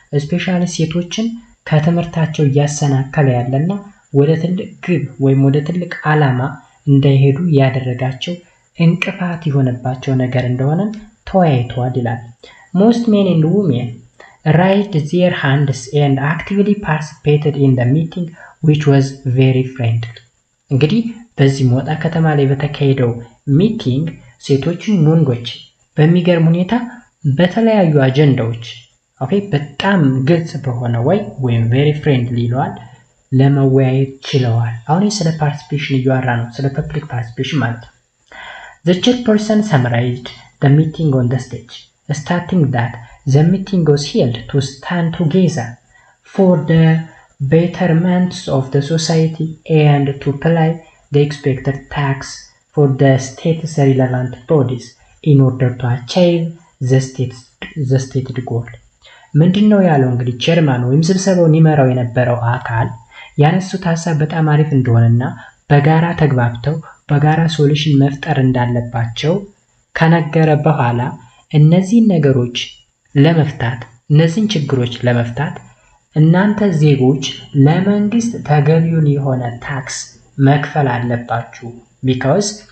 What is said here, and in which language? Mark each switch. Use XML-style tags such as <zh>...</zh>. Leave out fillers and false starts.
<am>ስፔሻሊ ሴቶችን ከትምህርታቸው እያሰናከለ ያለና ወደ ትልቅ ግብ ወይም ወደ ትልቅ ዓላማ እንዳይሄዱ ያደረጋቸው እንቅፋት የሆነባቸው ነገር እንደሆነ ተወያይተዋል ይላል።</am> <en>Most men and women raised their hands and actively participated in the meeting which was very friendly.</en> <am>እንግዲህ በዚህ ሞጣ ከተማ ላይ በተካሄደው ሚቲንግ ሴቶችን ወንዶች በሚገርም ሁኔታ በተለያዩ አጀንዳዎች በጣም ግልጽ በሆነ ወይም</am> <en>very friendly</en> <am>ይለዋል ለመወያየት ችለዋል። አሁን ስለ ፓርቲሲፔሽን እያወራ ነው፣ ስለ ፐብሊክ ፓርቲሲፔሽን ማለት ነው።</am> <en>The chairperson summarized the meeting on the stage, stating that the meeting was held to stand together for the betterment of the society and to pay the expected tax for the state's relevant bodies in order to achieve the stated goal.</en> <am>ምንድነው ያለው እንግዲህ ቼርማን ወይም ስብሰባውን ይመራው የነበረው አካል ያነሱት ሐሳብ በጣም አሪፍ እንደሆነና በጋራ ተግባብተው በጋራ ሶሉሽን መፍጠር እንዳለባቸው ከነገረ በኋላ እነዚህን ነገሮች ለመፍታት እነዚህን ችግሮች ለመፍታት እናንተ ዜጎች ለመንግስት ተገቢውን የሆነ ታክስ መክፈል አለባችሁ። ቢካዝ</am>